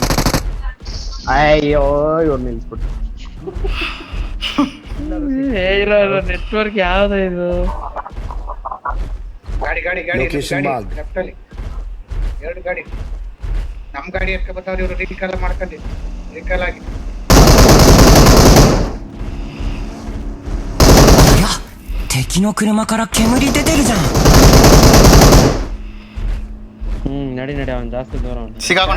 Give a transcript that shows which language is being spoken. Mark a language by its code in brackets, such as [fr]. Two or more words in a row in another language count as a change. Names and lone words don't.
[kn] ಅಯ್ಯೋ ಇವ್ರು ನಿಲ್ಸ್ಬಿಟ್ಟು. ನೆಟ್ವರ್ಕ್ ಯಾವ್ದು ಇದು? ಗಾಡಿ [en] Location mark. [kn] ಲೆಫ್ಟ್ ಅಲ್ಲಿ 2 ಗಾಡಿ. ನಮ್ ಗಾಡಿ ಎತ್ಕ ಬರ್ತಾವ್ರಿ ಇವ್ರು. ರೀಕಾಲ್ ಆಗಿ. [ja] 敵の車から煙出てるじゃん。 [kn] ನಡಿ ಅವನ್ ಜಾಸ್ತಿ ದೂರ ಅವನು. ಸಿಗಾಕೊಂಡ